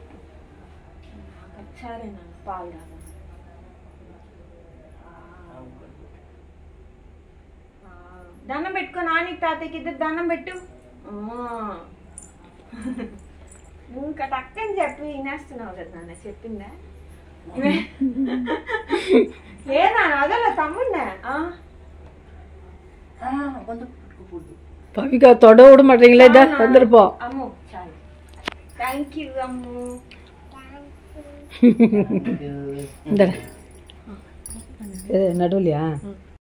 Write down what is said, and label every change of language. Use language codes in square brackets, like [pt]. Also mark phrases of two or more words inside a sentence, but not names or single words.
[te] సరే నాన్న పాలు దండం పెట్టుకో. నానికి తాతయ్యకి ఇద్దరు దండం పెట్టు. ఇంకా టక్కని చెప్పి వినేస్తున్నావు కదా నాన్న. చెప్పిందా లేదా? అదలా తమ్ముడినా? [ta] பவிகா தொட விட மாட்டீங்களே. வந்துருப்போம். அம்மு சாரி. [en] thank you [ta] அம்மு. நடுவுலையா?